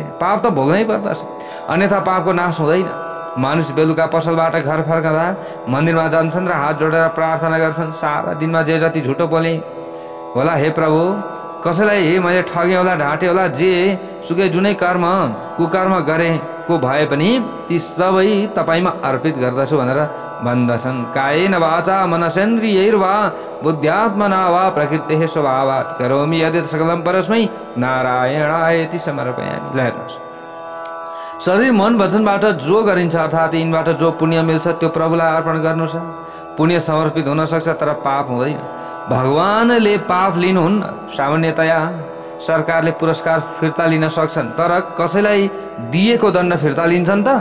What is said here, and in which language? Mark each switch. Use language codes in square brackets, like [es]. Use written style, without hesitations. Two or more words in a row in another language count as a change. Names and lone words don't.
[ne] पाप त भोग्नै पर्दछ, अन्यथा पापको नाश हुँदैन। मानिस बेलुका पसलबाट घर फर्कँदा मन्दिरमा जान्छन् र हात जोडेर प्रार्थना गर्छन्, सारा दिनमा जे जति झुटो बोले होला हे प्रभु कसैलाई मैले ठगे होला ढाँटे होला जे सुकै जुनै कर्म कुकर्म गरेको भए पनि ती सबै तपाईमा अर्पित गर्दछु भनेर भन्दछन्। [sa] कायेन वाचा मनसेन्द्रियैर्वा बुद्ध्यात्मना वा प्रकृतेः स्वभावात् करोमि यद्यत् सकलं परस्मै नारायणायति समर्पयामि। [ne] ल हेर्नुहोस्, शरीर मन वचनबाट जो गरिन्छ अर्थात् यिनबाट जो पुण्य मिल्छ त्यो प्रभुलाई अर्पण गर्नु छ। पुण्य समर्पित हुन सक्छ तर पाप हुँदैन। भगवानले पाप लिनुहुन्न। सामान्यतया सरकारले पुरस्कार फिर्ता लिन सक्छन् तर कसैलाई दिएको दण्ड फिर्ता लिन्छन् त?